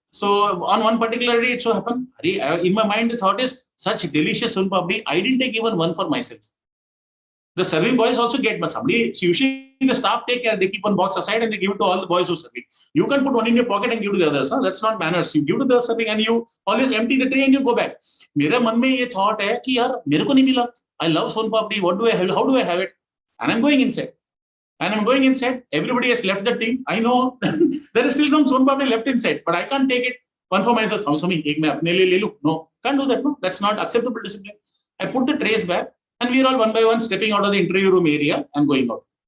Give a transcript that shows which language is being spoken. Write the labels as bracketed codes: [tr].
[en] So on one particular day, it so happened. In my mind, the thought is such delicious Son Papdi. I didn't take even one for myself. The serving boys also get, but somebody, so usually the staff take care. They keep one box aside and they give it to all the boys who serve it. You can put one in your pocket and give to the others. No? That's not manners. You give to the serving and you always empty the tray and you go back. [hi] मेरे मन में ये thought है कि यार मेरे को नहीं मिला. [en] I love Son Papdi. What do I have? How do I have it? And I'm going inside. And I'm going inside. Everybody has left the thing. I know there is still some Son Papdi left inside, but I can't take it. One for myself. Swami, [hi] ek main apne liye le lu. [en] No, can't do that. No, that's not acceptable discipline. I put the trays back, and we are all one by one stepping out of the interview room area and going out.